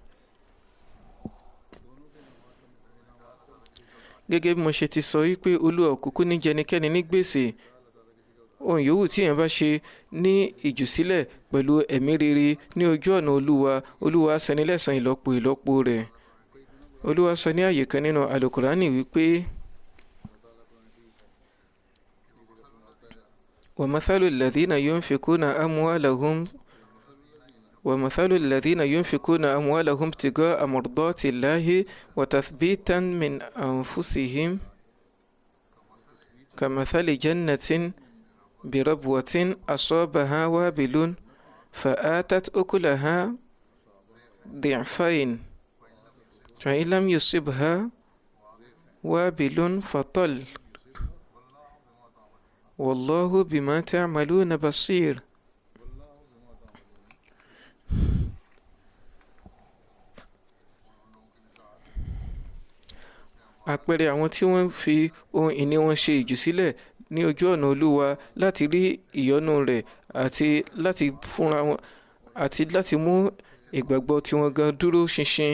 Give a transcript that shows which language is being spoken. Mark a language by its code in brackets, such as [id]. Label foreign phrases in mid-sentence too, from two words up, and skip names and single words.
[yo] Gẹ́gẹ́ bí mo ṣe ti sọ wípé Olúwa òkùnkùn ní jẹnikẹ́ni ní gbèsè. Ohun yòówù tí èèyàn bá ṣe ní ìjùsílẹ̀ pẹ̀lú ẹ̀mí rere ní ojú ọ̀nà Olúwa, Olúwa san ní lẹ́san ìlọ́po ìlọ́po rẹ̀. Olúwa sọ ní àyè kan nínú Àlùkùránì wípé [ar] ومثل الذين ينفقون أموالهم ابتغاء مرضات الله وتثبيتا من أنفسهم كمثل جنة بربوة أصابها وابل فآتت أكلها ضعفين فإن لم يصبها وابل فطل والله بما تعملون بصير. [yo] àpẹẹrẹ àwọn tí wọ́n fi ohun ìní wọn ṣe ìjùsílẹ̀ ní ojú ọ̀nà Olúwa láti rí ìyọ́nú rẹ̀ àti láti mú ìgbàgbọ́ tiwọn gan dúró ṣinṣin.